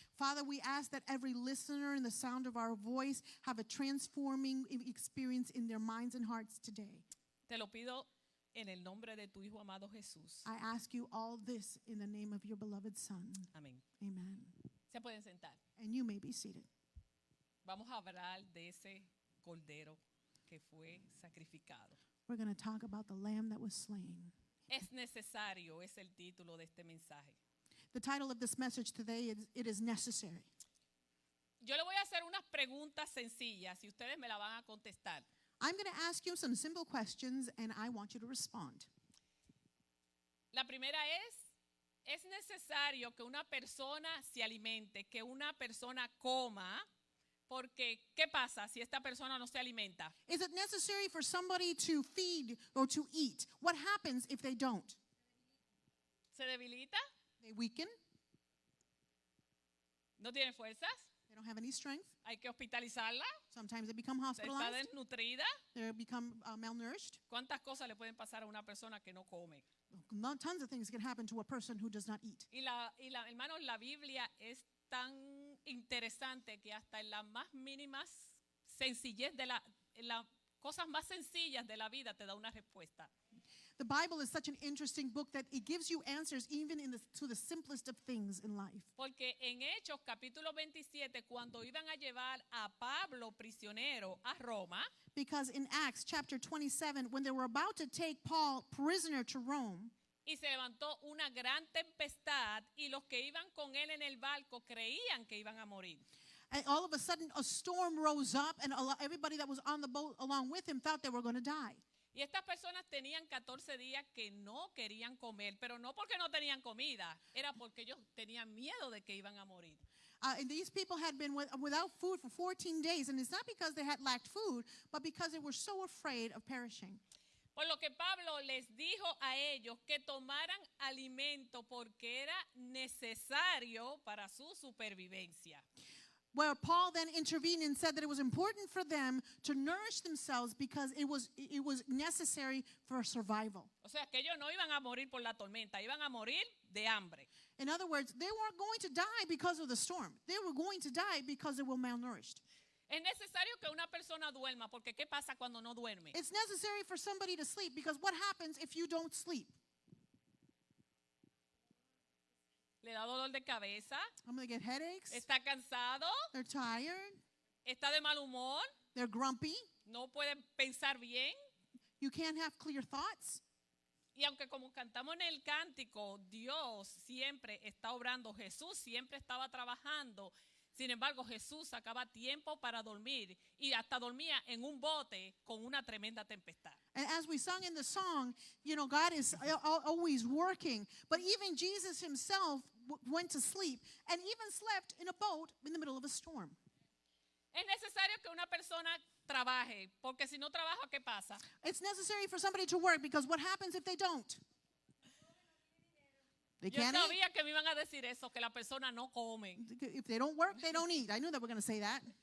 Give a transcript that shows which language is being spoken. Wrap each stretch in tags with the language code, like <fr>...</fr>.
<en>Father, we ask that every listener in the sound of our voice have a transforming experience in their minds and hearts today.</en> <es>Te lo pido en el nombre de tu Hijo amado Jesús.</es> <en>I ask you all this in the name of your beloved Son.</en> <es>Amén.</es> <en>Amen.</en> <es>Se pueden sentar.</es> <en>And you may be seated.</en> <es>Vamos a hablar de ese cordero que fue sacrificado.</es> <en>We're going to talk about the lamb that was slain.</en> <es>Es necesario, es el título de este mensaje.</es> <en>The title of this message today is It is Necessary.</en> <es>Yo le voy a hacer unas preguntas sencillas y ustedes me la van a contestar.</es> <en>I'm going to ask you some simple questions and I want you to respond.</en> <es>La primera es necesario que una persona se alimente, que una persona coma, porque ¿qué pasa si esta persona no se alimenta?</es> <en>Is it necessary for somebody to feed or to eat? What happens if they don't?</en> <es>¿Se debilita?</es> <en>They weaken.</en> <es>¿No tiene fuerzas?</es> <en>They don't have any strength.</en> <es>¿Hay que hospitalizarla?</es> <en>Sometimes they become</en> <es>¿Está</es> <en>hospitalized.</en> <es>desnutrida?</es> <en>They become malnourished.</en> <es>¿Cuántas cosas le pueden pasar a una persona que no come?</es> <en>Tons of things can happen to a person who does not eat.</en> <es>Hermanos, la Biblia es tan interesante que hasta en las más mínimas sencillez en las cosas más sencillas de la vida te da una respuesta.</es> <en>The Bible is such an interesting book that it gives you answers even to the simplest of things in life.</en> <es>Porque en Hechos capítulo 27, cuando iban a llevar a Pablo prisionero a Roma,</es> <en>Because in Acts chapter 27, when they were about to take Paul prisoner to Rome,</en> <es>y se levantó una gran tempestad y los que iban con él en el barco creían que iban a morir.</es> <en>and all of a sudden a storm rose up and everybody that was on the boat along with him thought they were going to die.</en> <es>Y estas personas tenían 14 días que no querían comer, pero no porque no tenían comida, era porque ellos tenían miedo de que iban a morir.</es> <en>And these people had been without food for 14 days, and it's not because they had lacked food, but because they were so afraid of perishing.</en> <es>Por lo que Pablo les dijo a ellos que tomaran alimento porque era necesario para su supervivencia.</es> <en>where Paul then intervened and said that it was important for them to nourish themselves because it was necessary for survival.</en> <es>O sea, que ellos no iban a morir por la tormenta, iban a morir de hambre.</es> <en>In other words, they weren't going to die because of the storm. They were going to die because they were malnourished.</en> <es>Es necesario que una persona duerma, porque ¿qué pasa cuando no duerme?</es> <en>It's necessary for somebody to sleep because what happens if you don't sleep?</en> <es>Le da dolor de cabeza,</es> <en>I'm going to get headaches.</en> <es>está cansado,</es> <en>They're tired.</en> <es>está de mal humor,</es> <en>They're grumpy.</en> <es>no puede pensar bien.</es> <en>You can't have clear thoughts.</en> <es>Y aunque como cantamos en el cántico, Dios siempre está obrando, Jesús siempre estaba trabajando. Sin embargo, Jesús sacaba tiempo para dormir y hasta dormía en un bote con una tremenda tempestad.</es> <en>And as we sung in the song, God is always working. But even Jesus himself went to sleep and even slept in a boat in the middle of a storm.</en> <es>Es necesario que una persona trabaje, porque si no trabaja, ¿qué pasa?</es> <en>It's necessary for somebody to work because what happens if they don't? They</en> <es>Yo</es> <en>can't eat.</en> <es>sabía que me iban a decir eso, que la persona no come.</es> <en>If they don't work, they don't eat. I knew they were going to say that.</en>